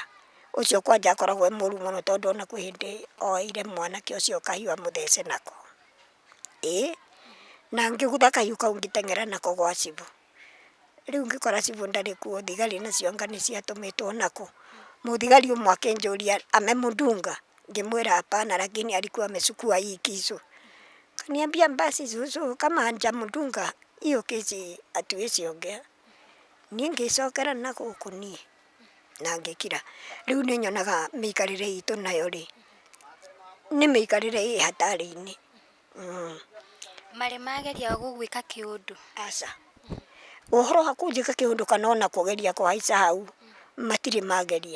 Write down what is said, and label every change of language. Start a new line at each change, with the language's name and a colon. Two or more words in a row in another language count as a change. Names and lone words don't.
Kikuyu: Ũcio kwanja akoragwo e mũru mũno, tondũ ona kwĩ hĩndĩ oire mwanake ũcio kahiũ amũthece nako. Na ngĩgũtha kahiũ kau ngĩteng'era nako gwa cibũ. Rĩu ngĩkora cibũ ndarĩ kuo, thigari nacio anga nĩ ciatũmĩtwo nako. Mũthigari ũmwe akĩnjũria
Swahili: amemdunga, ngĩmwĩra hapana, lakini alikuwa amechukua hii kisu. Kaniambia basi zuzu kama hajamdunga hiyo kesi hatuwezi ongea.
Kikuyu: Niĩ ngĩcokera na gũkũ niĩ na ngĩkira. Rĩu nĩ nyonaga mĩikarĩre itũ nayo nĩ mĩikarĩre ĩ hatari-inĩ. Marĩ mageria gũgwĩka kĩũndũ? Aca, ũhoro wa kũnjĩka kĩũndũ kana ona kũgeria kũhaica hau matirĩ mageria.